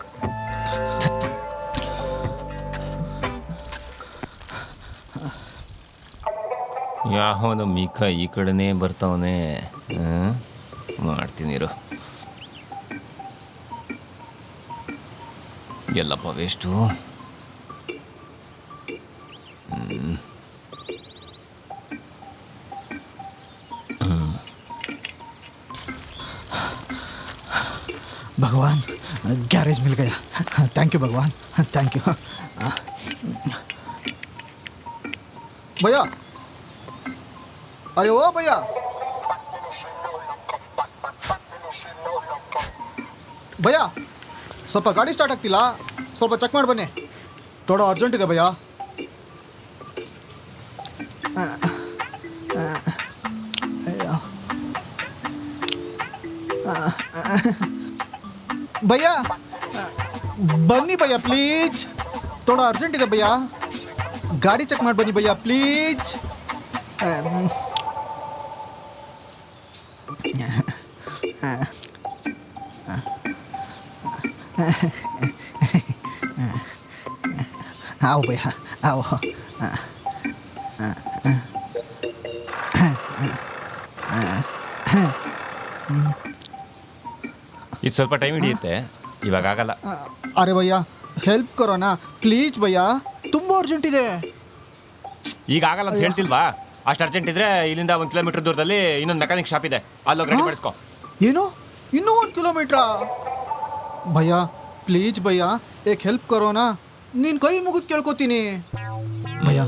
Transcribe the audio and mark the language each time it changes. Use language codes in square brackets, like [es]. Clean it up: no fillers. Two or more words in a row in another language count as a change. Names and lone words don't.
[kn] ಯಾವನು ಮೀಕ ಈ ಕಡೆನೇ ಬರ್ತಾವನೆ. ಮಾಡ್ತೀನಿರು. ಎಲ್ಲಪ್ಪ ವೇಸ್ಟು. [hi] भगवान, गैरेज मिल गया. [en] thank you [hi] भगवान, [en] thank you. [hi] भैया, अरे ओ भैया, [kn] ಭಯ್ಯ ಸ್ವಲ್ಪ ಗಾಡಿ ಸ್ಟಾರ್ಟ್ ಆಗ್ತಿಲ್ಲ, ಸ್ವಲ್ಪ ಚೆಕ್ ಮಾಡಿ ಬನ್ನಿ. ಥೋಡಾ ಅರ್ಜೆಂಟ್ ಇದೆ ಭಯ್ಯ. ಭಯ್ಯ ಬನ್ನಿ ಭಯ್ಯ ಪ್ಲೀಜ್, ಥೋಡಾ ಅರ್ಜೆಂಟ್ ಇದೆ ಭಯ್ಯ. ಗಾಡಿ ಚೆಕ್ ಮಾಡಿ ಬನ್ನಿ ಭಯ್ಯ ಪ್ಲೀಜ್. [hi] आओ भैया आओ. [kn] ಇದು ಸ್ವಲ್ಪ ಟೈಮ್ ಹಿಡಿಯುತ್ತೆ, ಇವಾಗ ಆಗಲ್ಲ. [hi] अरे भैया हेल्प करो ना प्लीज भैया, [kn] ತುಂಬಾ ಅರ್ಜೆಂಟ್ ಇದೆ. ಈಗ ಆಗಲ್ಲ ಅಂತ ಹೇಳ್ತಿಲ್ವಾ? ಅಷ್ಟು ಅರ್ಜೆಂಟ್ ಇದ್ರೆ ಇಲ್ಲಿಂದ 1 ಕಿಲೋಮೀಟರ್ ದೂರದಲ್ಲಿ ಇನ್ನೊಂದು [en] mechanic shop [kn] ಇದೆ, ಅಲ್ಲೋಗಿ ರೆಡಿ ಮಾಡಿಸ್ಕೊ. ಏನು ಇನ್ನೂ 1 ಕಿಲೋಮೀಟ್ರಾ? ಭಯ್ಯ ಪ್ಲೀಸ್ ಭಯ್ಯ, [hi] एक हेल्प करो ना, [kn] ನೀನು ಕೈ ಮುಗಿದು ಕೇಳ್ಕೊತೀನಿ ಭಯ್ಯ.